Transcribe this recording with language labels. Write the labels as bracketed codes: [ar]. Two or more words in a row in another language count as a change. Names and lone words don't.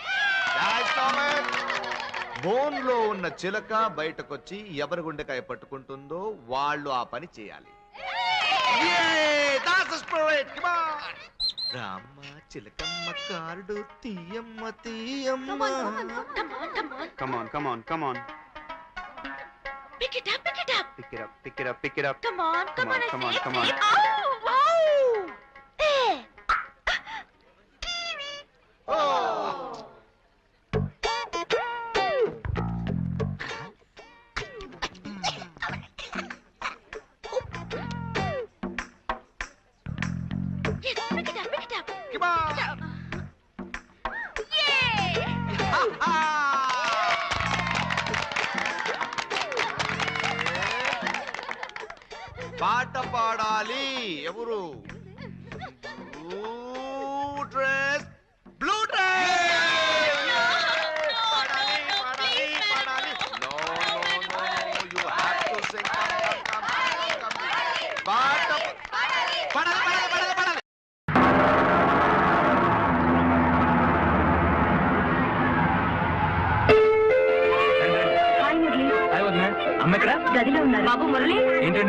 [te] బోన్ లో ఉన్న చిలక బయటకొచ్చి ఎవరి గుండెకాయ పట్టుకుంటుందో వాళ్ళు ఆ పని చేయాలి. రామ్మ చిలకమ్మ కార్డు తీయమ్మ తీయమ్మ. [en] Come on, come on, come on. Pick it up, pick it up. Pick it up, pick it up, pick it up. Come on, come on, come on, I say, come on. say. Oh, wow. Hey. Yes, pick it up, pick it up. Come on. Pick it up. Yay! [te] పాట పాడాలి. ఎవరు? [en] dress, blue dress. [te] పాడాలి, పాడాలి, పాడాలి. [en] No, no, no, you have to sing. Come. [te] పాట పాడాలి, పాడాలి, పాడాలి, పాడాలి. అమ్మ ఎక్కడ? గదిలో ఉన్నారు. బాబు మురళి, ఏంటండి?